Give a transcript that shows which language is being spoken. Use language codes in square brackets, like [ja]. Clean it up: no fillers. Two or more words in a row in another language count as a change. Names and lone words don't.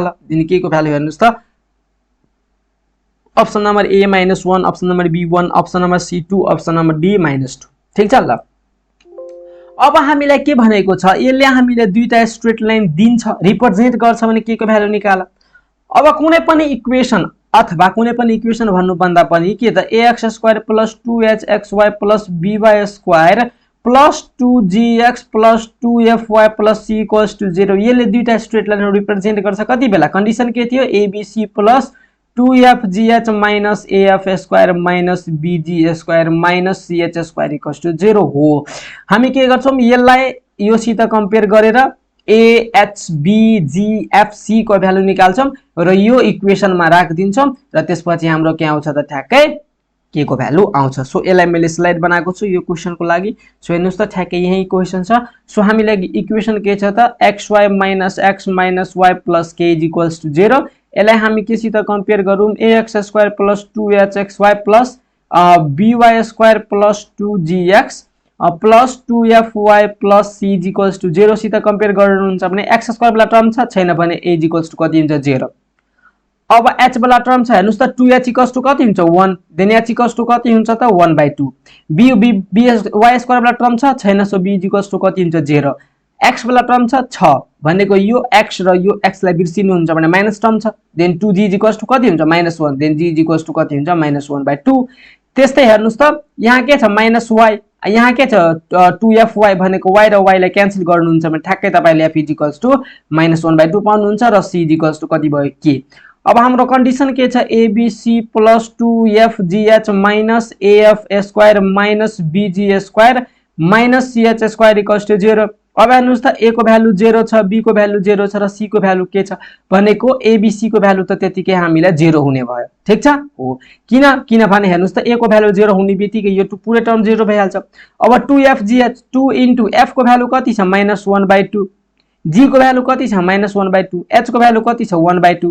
[ne] दिन के को भ्यालु हेर्नुस् त [en] option number [ne] a -1, [en] option number [ne] b 1, [en] option number [ne] c 2, [en] option number [ne] d -2। ठीक छ, ल अब हामीलाई के भनेको छ यसले हामीले दुईटा [en] straight line [ne] दिन्छ रिप्रेजेन्ट गर्छ भने के को भ्यालु निकाल। अब कुनै पनि इक्वेसन अथवा कुनै पनि इक्वेसन भन्नु भन्दा पनि के त [en] ax square plus 2hxy plus by square plus 2gx plus 2fy plus c equals to 0 [ne] यसले दुईटा [en] straight lineहरु [ne] रिप्रेजेन्ट गर्छ। कति बेला कन्डिसन के थियो [en] abc plus 2fgh minus af square minus bg square minus ch square equals to 0 [ne] हो। हामी के गर्छौं यसलाई यो सित कम्पेयर गरेर a h b g f c को भ्यालु निकाल्छौं र यो इक्वेसनमा राखदिन्छौं र त्यसपछि हाम्रो के आउँछ त ठ्याक्कै के को भ्यालु आउँछ। सो यसलाई मैले स्लाइड बनाएको छु यो क्वेशनको लागि। सो हेर्नुस् त ठ्याक्कै यही क्वेशन छ। सो हामीलाई इक्वेसन के छ त [en] xy minus x minus y plus k is equals to 0. [ne] यसलाई हामी के सित कम्पेयर गरौँ [en] ax square plus 2hxy plus by square plus 2gx plus 2fy plus c is equals to 0 [ne] सित कम्पेयर गर्नुहुन्छ भने [en] x square वाला term [ne] छ छैन भने [en] a is equals to [ne] कति हुन्छ 0। अब h वाला टर्म छ हेर्नुस् त [en] 2h equals to [ne] कति हुन्छ 1 [en] then h equals to [ne] कति हुन्छ त 1/2। [en] b y square [ne] वाला टर्म छ छैन [en] so b equals to [ne] कति हुन्छ 0। x वाला टर्म छ भनेको यो x र यो x लाई बिर्सिनु हुन्छ भने माइनस टर्म छ [en] then 2g equals to [ne] कति हुन्छ -1 [en] then g equals to [ne] कति हुन्छ -1/2। त्यस्तै हेर्नुस् त यहाँ के छ -y यहाँ के छ 2fy भनेको y र y लाई क्यान्सल गर्नुहुन्छ भने ठ्याक्कै तपाईले [en] f equals to -1/2 [ne] पाउनुहुन्छ र [en] c equals to [ne] कति भयो k। अब हाम्रो कन्डिसन के छ [en] abc plus 2fgh minus af square minus bg square minus CH square equals to 0. [ne] अब हेर्नुस् त A को भ्यालु 0 छ, B को भ्यालु 0 छ र C को भ्यालु के छ भनेको ABC को भ्यालु त त्यतिकै हामीलाई 0 हुने भयो। ठीक छ हो किनभने हेर्नुस् त A को भ्यालु 0 हुने बित्तिकै यो पुरै टर्म 0 भइहाल्छ। अब [en] 2FGH 2 into F [ne] को भ्यालु कति छ -1/2, G को भ्यालु कति छ -1/2, H को भ्यालु कति छ 1/2।